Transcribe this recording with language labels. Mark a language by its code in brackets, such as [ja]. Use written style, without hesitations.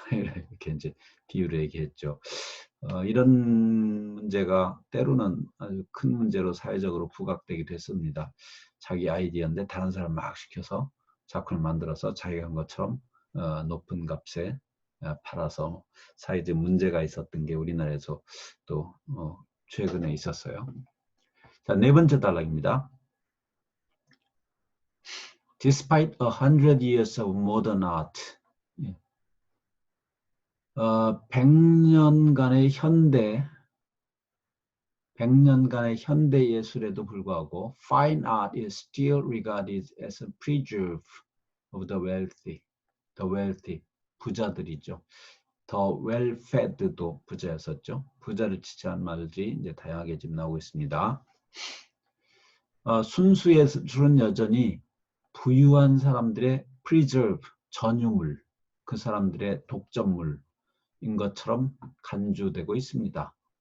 [ko] 이렇게 이제 비유를 얘기했죠. 이런 문제가 때로는 아주 큰 문제로 사회적으로 부각되기도 했습니다. 자기 아이디어인데 다른 사람 막 시켜서 작품을 만들어서 자기가 한 것처럼 높은 값에 팔아서 사회적 문제가 있었던 게 우리나라에서 또 최근에 있었어요. 자, 네 번째 단락입니다. [en] Despite 100 years of modern art, [ko] 100년간의 현대 예술에도 불구하고 [en] fine art is still regarded as a preserve of the wealthy, [ko] 부자들이죠. 더 well-fed도 부자였었죠. 부자를 지칭한 말들이 이제 다양하게 지금 나오고 있습니다. 순수 예술은 여전히 부유한 사람들의 preserve, 전유물, 그 사람들의 독점물인 것처럼 간주되고 있습니다.